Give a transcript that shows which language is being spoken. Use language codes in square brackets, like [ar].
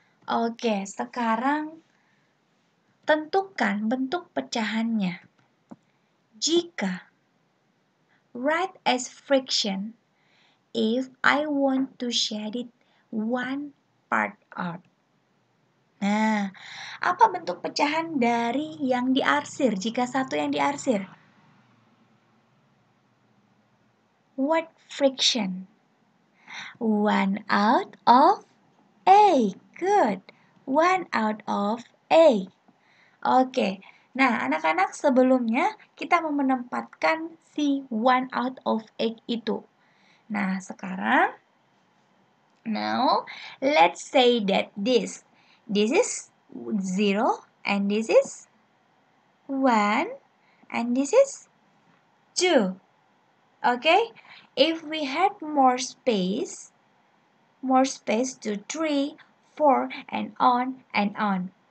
[id] Oke, sekarang tentukan bentuk pecahannya. Jika [en] write as fraction if I want to shade it one part out. [id] Nah, apa bentuk pecahan dari yang diarsir jika satu yang diarsir? [en] What fraction? 1 out of A. Good. 1 out of A. Oke. [id] Nah, anak-anak sebelumnya kita mau menempatkan si [en] 1 out of 8 [id] itu. Nah, sekarang, [en] now let's say that this is 0 and this is 1 and this is 2. Okay? If we had more space to 3, 4, and on and on.